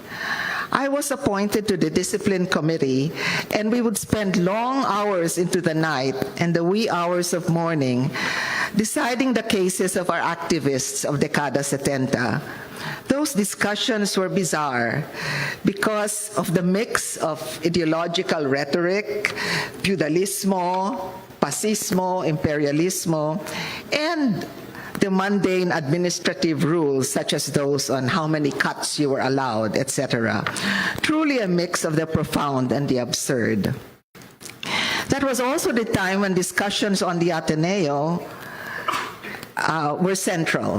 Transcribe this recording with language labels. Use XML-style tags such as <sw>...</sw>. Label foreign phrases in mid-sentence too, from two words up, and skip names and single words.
<en>I was appointed to the discipline committee, and we would spend long hours into the night and the wee hours of morning deciding the cases of our activists of Dekada 70. Those discussions were bizarre because of the mix of ideological rhetoric,</en> <tl>feudalismo, fascismo, imperialismo,</tl> <en>and the mundane administrative rules such as those on how many cuts you were allowed, etc. Truly a mix of the profound and the absurd. That was also the time when discussions on the Ateneo were central.</en>